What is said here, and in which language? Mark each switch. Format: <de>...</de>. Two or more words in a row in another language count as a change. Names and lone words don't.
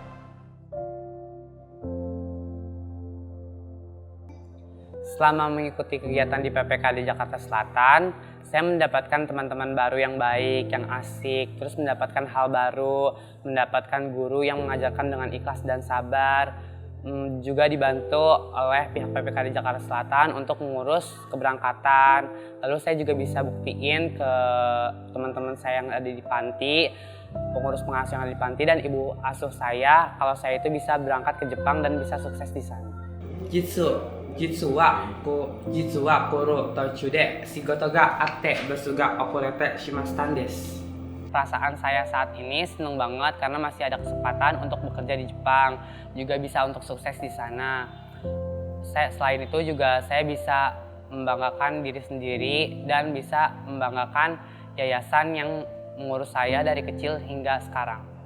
<id>Selama mengikuti kegiatan di PPKD Jakarta Selatan, saya mendapatkan teman-teman baru yang baik, yang asik, terus mendapatkan hal baru, mendapatkan guru yang mengajarkan dengan ikhlas dan sabar, juga dibantu oleh pihak PPKD Jakarta Selatan untuk mengurus keberangkatan. Lalu saya juga bisa buktiin ke teman-teman saya yang ada di panti, pengurus pengasuh yang ada di panti, dan ibu asuh saya kalau saya itu bisa berangkat ke Jepang dan bisa sukses di sana.</id> <ja>実はころ途中で仕事があってですが遅れてしまいますです.</ja> <id>Perasaan saya saat ini senang banget karena masih ada kesempatan untuk bekerja di Jepang, juga bisa untuk sukses di sana. Selain itu juga saya bisa membanggakan diri sendiri dan bisa membanggakan yayasan yang mengurus saya dari kecil hingga sekarang.</id>